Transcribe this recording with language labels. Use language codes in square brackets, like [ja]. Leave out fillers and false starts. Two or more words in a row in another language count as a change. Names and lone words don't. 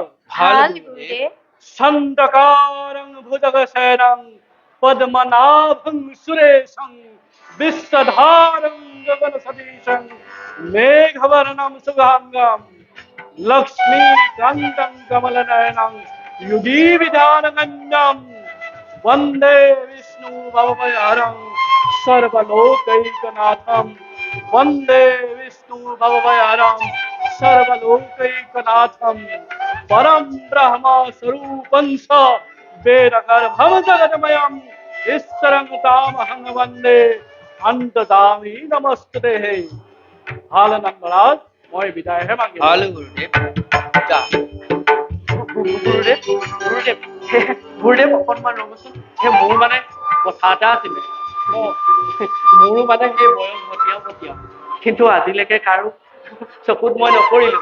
[as] ভাল গুৰুদেৱ। [sa] চন্দকাৰং ভুজগশয়নং পদ্মনাভং সুৰেশং বিশ্বধারং গগন সদীশং মেঘবর্ণম শুভাঙ্গম লক্ষ্মীকান্তং কমলনয়নং युगी विधानगंजम वंदे विष्णु भवभयहरं सर्वलोकैकनाथं वंदे विष्णु भवभयहरं सर्वलोकैकनाथं परम ब्रह्म स्वरूपं स वेदगर्भं जगन्मयं ईश्वरं तामहं वंदे अन्तदामि नमस्ते। [as] ভাল নন্দৰাজ, মই বিদায়হে মাগিলো। ভাল গুৰুদেৱ। যা। গুৰুদেৱ, গুৰুদেৱ, গুৰুদেৱ অকণমান ৰ'বচোন। মোৰ মানে কথা এটা আছিলে। মোৰো মানে সেই বয়স ভটিয়াও, কিন্তু আজিলৈকে কাৰো চকুত মই নপৰিলো।